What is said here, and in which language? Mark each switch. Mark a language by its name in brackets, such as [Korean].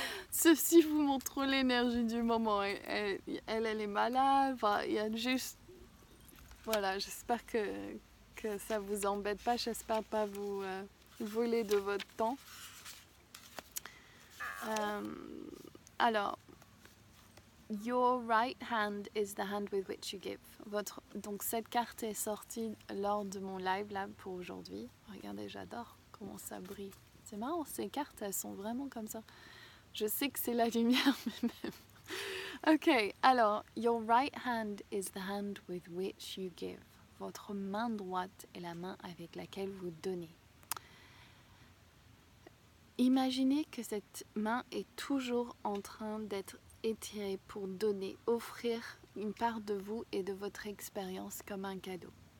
[French] Ceci vous montre trop l'énergie du moment. Elle est malade. Enfin, il y a juste... Voilà, j'espère que ça vous embête pas. J'espère pas vous voler de votre temps. [English] Alors, your right hand is the hand with which you give. [French] Donc cette carte est sortie lors de mon live là pour aujourd'hui. Regardez, j'adore comment ça brille. C'est marrant, ces cartes, elles sont vraiment comme ça. Je sais que c'est la lumière, mais même. [English] Ok, alors, your right hand is the hand with which you give. [French] Votre main droite est la main avec laquelle vous donnez. Imaginez que cette main est toujours en train d'être étirée pour donner, offrir une part de vous et de votre expérience comme un cadeau.